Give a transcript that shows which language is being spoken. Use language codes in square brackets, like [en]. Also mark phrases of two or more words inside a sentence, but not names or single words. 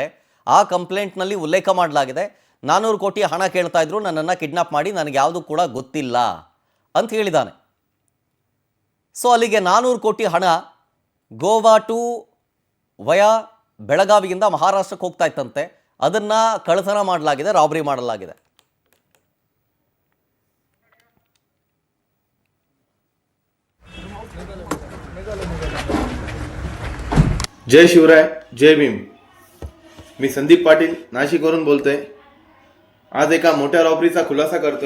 [kn] ಆ ಕಂಪ್ಲೇಂಟ್ನಲ್ಲಿ ಉಲ್ಲೇಖ ಮಾಡಲಾಗಿದೆ, 400 ಕೋಟಿ ಹಣ ಕೇಳ್ತಾ ಇದ್ರು, ನನ್ನನ್ನು ಕಿಡ್ನಾಪ್ ಮಾಡಿ, ನನಗೆ ಯಾವುದು ಕೂಡ ಗೊತ್ತಿಲ್ಲ ಅಂತ ಹೇಳಿದ್ದಾನೆ. ಸೊ ಅಲ್ಲಿಗೆ 400 ಕೋಟಿ ಹಣ ಗೋವಾ [en] to via [kn] ಬೆಳಗಾವಿಯಿಂದ ಮಹಾರಾಷ್ಟ್ರಕ್ಕೆ ಹೋಗ್ತಾ ಇತ್ತಂತೆ. ಅದನ್ನು ಕಳ್ಳತನ ಮಾಡಲಾಗಿದೆ, ರಾಬರಿ ಮಾಡಲಾಗಿದೆ. [mr] जय शिवराय, जय भीम. मी संदीप पाटील नाशिकवरून बोलतोय. आज एका मोठ्या रॉबरीचा खुलासा करतोय.